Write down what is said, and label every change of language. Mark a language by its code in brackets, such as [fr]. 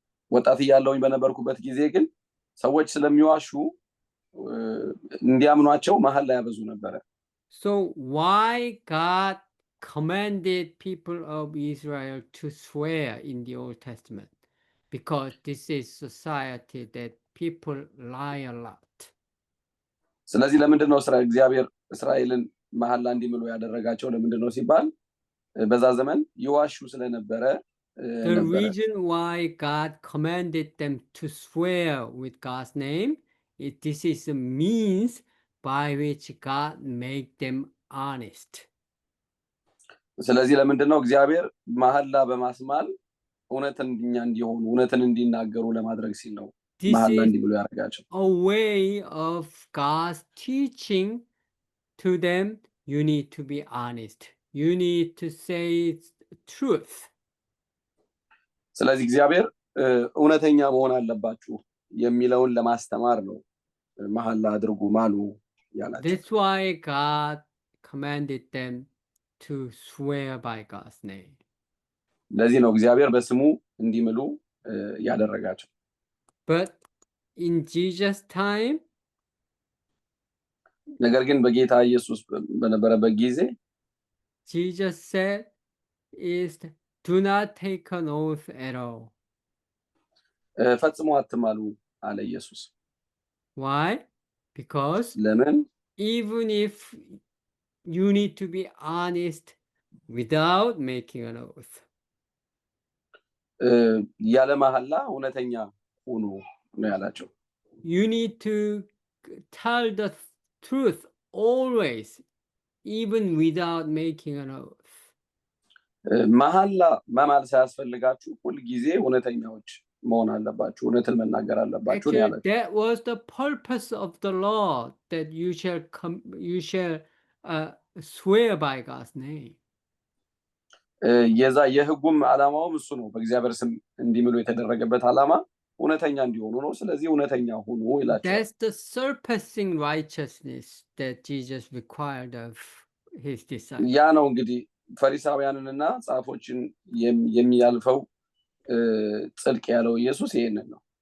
[am] ወጣት እያለሁኝ በነበርኩበት ጊዜ ግን ሰዎች ስለሚዋሹ እንዲያምኗቸው መሐላ ያበዙ ነበረ። [en] So why God commanded people of Israel to swear in the Old Testament? Because this is society that people lie a lot. [am] ስለዚህ ለምንድን ነው እግዚአብሔር እስራኤልን መሐላ እንዲምሉ ያደረጋቸው? ለምንድን ነው ሲባል በዛ ዘመን ይዋሹ ስለነበረ [en] The reason why God commanded them to swear with God's name, this is a means by which God made them honest. [am] ስለዚህ ለምንድን ነው እግዚአብሔር መሐላ በማስማል እውነተኛ እንዲሆኑ እውነትን እንዲናገሩ ለማድረግ ሲል ነው መሐላ እንዲምሉ ያደረጋቸው። [en] A way of God's teaching to them, you need to be honest. You need to say truth. [am] ስለዚህ እግዚአብሔር እውነተኛ መሆን አለባችሁ የሚለውን ለማስተማር ነው መሐላ አድርጉ ማሉ ያላቸው። [en] That's why God commanded them to swear by God's name. [am] ለዚህ ነው እግዚአብሔር በስሙ እንዲምሉ ያደረጋቸው። [en] But in Jesus' time, [am] ነገር ግን በጌታ ኢየሱስ በነበረበት ጊዜ [en] Jesus said is do not take an oath at all. [am] ፈጽሞ አትማሉ አለ ኢየሱስ። [en] Why? Because [am] ለምን? [en] even if you need to be honest without making an oath. [am] ያለ መሐላ እውነተኛ ሁኑ ነው ያላቸው። [en] You need to tell the truth always, even without making an oath. [am] መሐላ መማል ሳያስፈልጋችሁ ሁል ጊዜ እውነተኛዎች መሆን አለባችሁ፣ እውነትን መናገር አለባችሁ ነው [en] Actually, [am] ያላቸው። [en] that was the purpose of the law, that you shall swear by God's name. [am] የዛ የህጉም ዓላማውም እሱ ነው። በእግዚአብሔር ስም እንዲምሉ የተደረገበት ዓላማ እውነተኛ እንዲሆኑ ነው። ስለዚህ እውነተኛ ሁኑ ይላቸዋል። [en] That's the surpassing righteousness that Jesus required of his disciples. [am] ያ ነው እንግዲህ ፈሪሳውያንንና ጻፎችን የሚያልፈው ጽድቅ ያለው ኢየሱስ ይሄንን ነው።